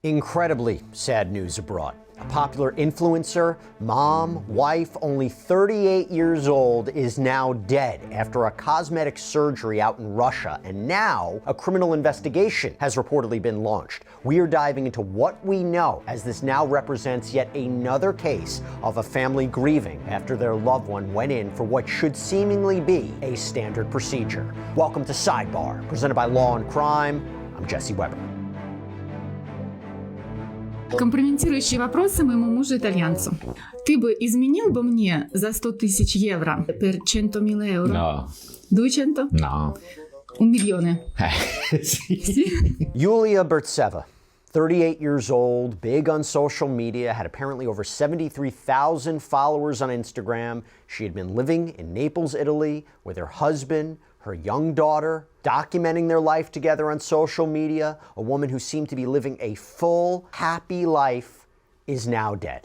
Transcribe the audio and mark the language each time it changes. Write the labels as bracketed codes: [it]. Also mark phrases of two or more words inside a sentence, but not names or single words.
[en] Incredibly sad news abroad. A popular influencer, mom, wife, only 38 years old, is now dead after a cosmetic surgery out in Russia, and now a criminal investigation has reportedly been launched. We are diving into what we know, as this now represents yet another case of a family grieving after their loved one went in for what should seemingly be a standard procedure. Welcome to Sidebar, presented by Law&Crime. I'm Jesse Weber. [ru] Компрометирующие вопросы моему мужу-итальянцу. Ты бы изменил бы мне за 100 тысяч евро [it] per 100.000 euro? No. 200? No. 1 milione. [en] Yulia Burtseva, 38 years old, big on social media, had apparently over 73,000 followers on Instagram. She had been living in Naples, Italy, with her husband, her young daughter, documenting their life together on social media. A woman who seemed to be living a full, happy life is now dead.